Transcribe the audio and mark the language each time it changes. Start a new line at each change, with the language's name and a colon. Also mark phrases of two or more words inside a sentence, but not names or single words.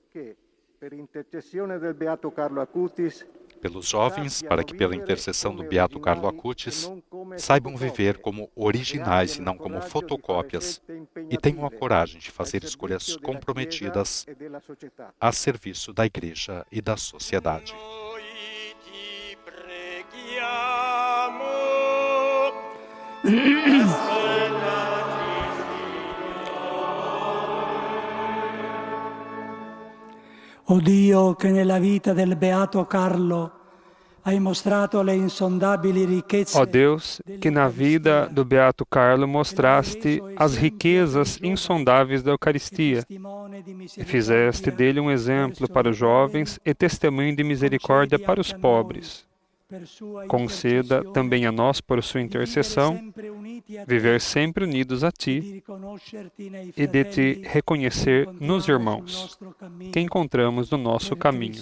Portuguese: Pelos jovens, para que, pela intercessão do Beato Carlo Acutis, saibam viver como originais e não como fotocópias, e tenham a coragem de fazer escolhas comprometidas a serviço da Igreja e da sociedade.
Italian: O Dio, che nella vita del Beato Carlo hai mostrato le insondabili ricchezze.
Portuguese: Ó Deus, que na vida do Beato Carlo mostraste as riquezas insondáveis da Eucaristia e fizeste dele um exemplo para os jovens e testemunho de misericórdia para os pobres. Conceda também a nós, por sua intercessão, viver sempre unidos a Ti e de Te reconhecer nos irmãos que encontramos no nosso caminho.